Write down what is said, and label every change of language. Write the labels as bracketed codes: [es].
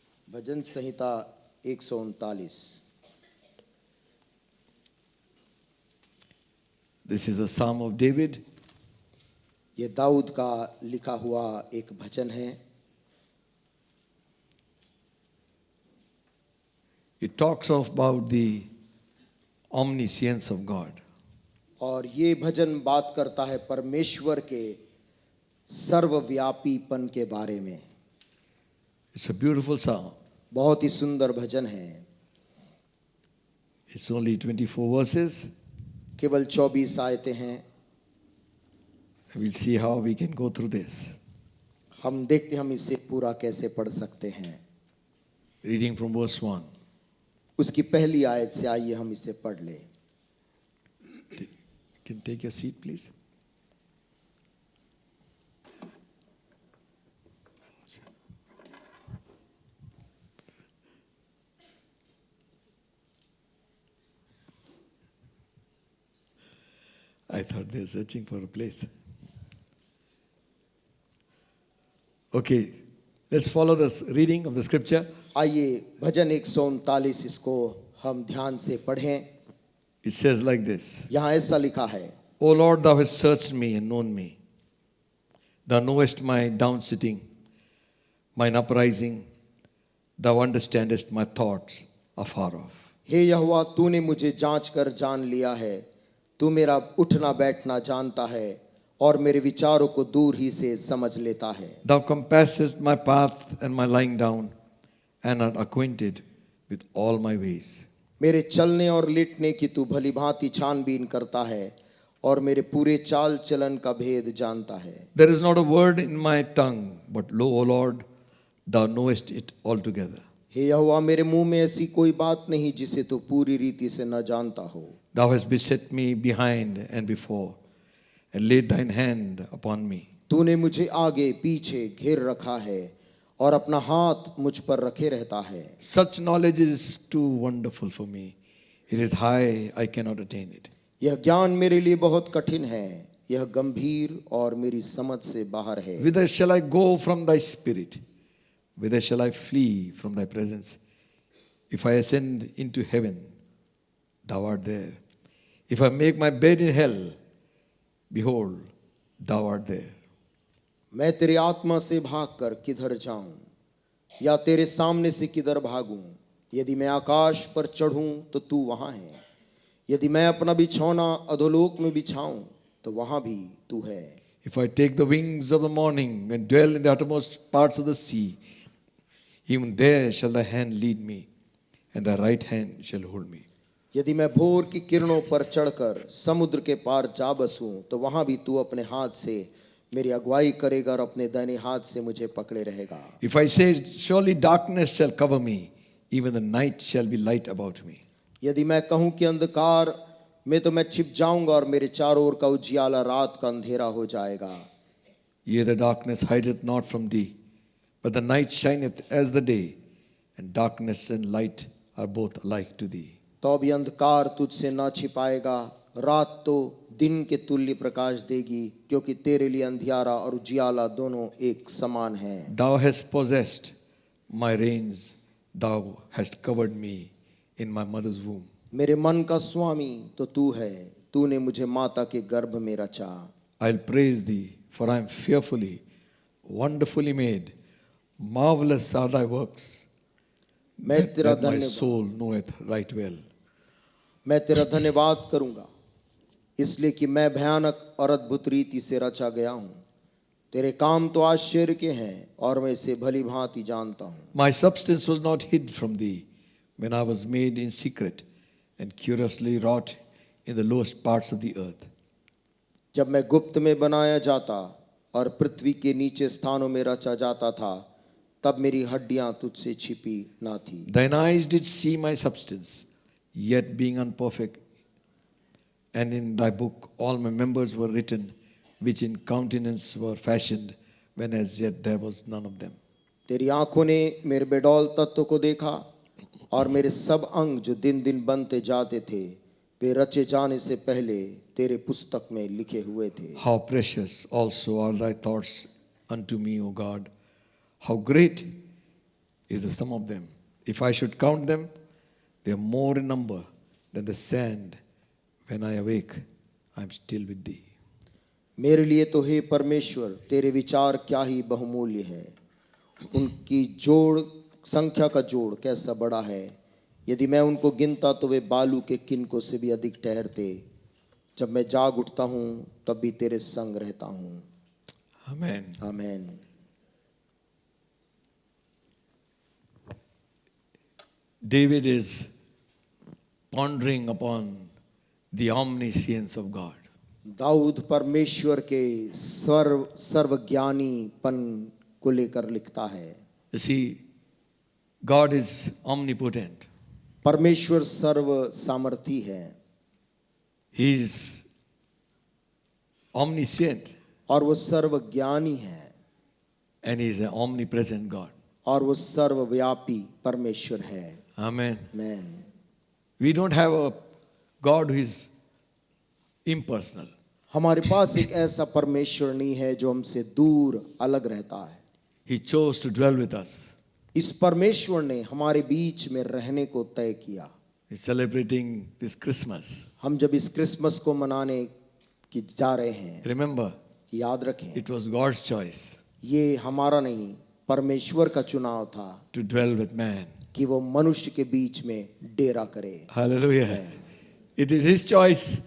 [hi] Bhajan Samhita 139। [en] This is a Psalm of David. [hi] ये दाऊद का लिखा हुआ एक भजन है। [en] It talks about the omniscience of God. [hi] और ये भजन बात करता है परमेश्वर के सर्वव्यापीपन के बारे में। [en] It's a beautiful psalm. [hi] बहुत ही सुंदर भजन है। [en] It's only 24 verses. [hi] केवल 24 आयतें हैं। [en] We'll see how we can go through this. [hi] हम देखते हम इसे पूरा कैसे पढ़ सकते हैं। [en] Reading from verse 1. [hi] उसकी पहली आयत से आइए हम इसे पढ़ लें। [en] Can take your seat, please. I thought they're searching for a place. Okay, let's follow the reading of the scripture. [hi] आइए भजन 139 इसको हम ध्यान से पढ़ें। [en] It says like this. [hi] यहाँ ऐसा लिखा है, [en] O Lord, thou hast searched me and known me. Thou knowest my down sitting, mine uprising. Thou understandest my thoughts afar off. [hi] हे यहोवा, तूने मुझे जांच कर जान लिया है। तू मेरा उठना बैठना जानता है और मेरे विचारों को दूर ही से समझ लेता है। [en] Thou compassest my path and my lying down, and art acquainted with all my ways. [hi] मेरे चलने और लेटने की तू भली भांति छानबीन करता है और मेरे पूरे चाल चलन का भेद जानता है। [en] There is not a word in my tongue, but lo, O Lord, thou knowest it altogether. [hi] हे यहोवा, मेरे मुंह में ऐसी कोई बात नहीं जिसे तू पूरी रीति से न जानता हो। [en] Thou hast beset me behind and before, and laid thine hand upon me. [hi] तूने मुझे आगे पीछे घेर रखा है और अपना हाथ मुझ पर रखे रहता है। [en] Such knowledge is too wonderful for me. It is high, I cannot attain it. [hi] यह ज्ञान मेरे लिए बहुत कठिन है, यह गंभीर और मेरी समझ से बाहर है। [en] Whither shall I go from thy spirit? Whither shall I flee from thy presence? If I ascend into heaven, thou art there. If I make my bed in hell, behold, thou art there. [hi] मैं तेरी आत्मा से भागकर किधर जाऊं, या तेरे सामने से किधर भागूं? यदि मैं आकाश पर चढ़ूं तो तू वहां है, यदि मैं अपना बिछौना अधोलोक में बिछाऊं तो वहां भी तू है। [en] If I take the wings of the morning and dwell in the uttermost parts of the sea, even there shall thy hand lead me, and thy right hand shall hold me. [hi] यदि मैं भोर की किरणों पर चढ़कर समुद्र के पार जा बसूं तो वहां भी तू अपने हाथ से मेरी अगुवाई करेगा और अपने दाहिने हाथ से मुझे पकड़े रहेगा। [en] If I say, surely darkness shall cover me, even the night shall be light about me. [hi] यदि मैं कहूं कि अंधकार में तो मैं छिप जाऊंगा और मेरे चारों ओर का उजियाला रात का अंधेरा हो जाएगा। [en] Yea, the darkness hideth not from thee, but the night shineth as the day, and darkness and light are both alike to thee. [hi] तो भी अंधकार तुझसे ना छिपाएगा, रात तो दिन के तुल्य प्रकाश देगी, क्योंकि तेरे लिए अंधियारा और उजियाला दोनों एक समान हैं। [en] Thou hast possessed my reins, thou hast covered me in my mother's womb. [hi] मेरे मन का स्वामी तो तू है, तूने मुझे माता के गर्भ में रचा। [en] I'll praise thee, for I am fearfully, wonderfully made. Marvelous are thy works, [hi] मैं तेरा [en] that my [hi] धन्यवाद [en] soul knoweth right well. [hi] मैं तेरा धन्यवाद करूंगा, इसलिए कि मैं भयानक और अद्भुत रीति से रचा गया हूँ। तेरे काम तो आश्चर्य के हैं और मैं इसे भली भांति जानता हूँ। [en] My substance was not hid from thee when I was made in secret and curiously wrought in the lowest parts of the earth. [hi] जब मैं गुप्त में बनाया जाता और पृथ्वी के नीचे स्थानों में रचा जाता था, तब मेरी हड्डियां तुझसे छिपी ना थी। [en] Thine eyes did see my substance, yet being unperfect, and in thy book all my members were written, which in countenance were fashioned, when as yet there was none of them. [hi] तेरी आंखों ने मेरे बेडौल तत्व को देखा, और मेरे सब अंग जो दिन दिन बनते जाते थे, वे रचे जाने से पहले तेरे पुस्तक में लिखे हुए थे। [en] How precious also are thy thoughts unto me, O God! How great is the sum of them! If I should count them, they are more in number than the sand. When I awake, I am still with thee. [hi] मेरे लिए तो हे परमेश्वर तेरे विचार क्या ही बहुमूल्य है, उनकी जोड़ संख्या का जोड़ कैसा बड़ा है। यदि मैं उनको गिनता तो वे बालू के किनकों से भी अधिक ठहरते। जब मैं जाग उठता हूँ तब भी तेरे संग रहता हूँ। [en] Amen. [hi] आमीन। [en] David is pondering upon the omniscience of God. [hi] Dawood परमेश्वर के सर्वज्ञानीपन को लेकर लिखता है। [en] You see, God is omnipotent. [hi] परमेश्वर सर्व सामर्थी है, [en] He is omniscient, [hi] और वो सर्वज्ञानी है, [en] and He is an omnipresent God. [hi] और वो सर्वव्यापी परमेश्वर है। [en] Amen. [hi] आमीन। [en] We don't have a God who is impersonal. [hi] हमारे पास एक ऐसा परमेश्वर नहीं है जो हमसे दूर अलग रहता है। [en] He chose to dwell with us. [hi] इस परमेश्वर ने हमारे बीच में रहने को तय किया। [en] He's celebrating this Christmas. [hi] हम जब इस क्रिसमस को मनाने की जा रहे हैं, [en] Remember, [hi] याद रखें, [en] it was God's choice [hi] ये हमारा नहीं परमेश्वर का चुनाव था [en] to dwell with man. [hi] कि वो मनुष्य के बीच में डेरा करे। [en] Hallelujah. It is His choice.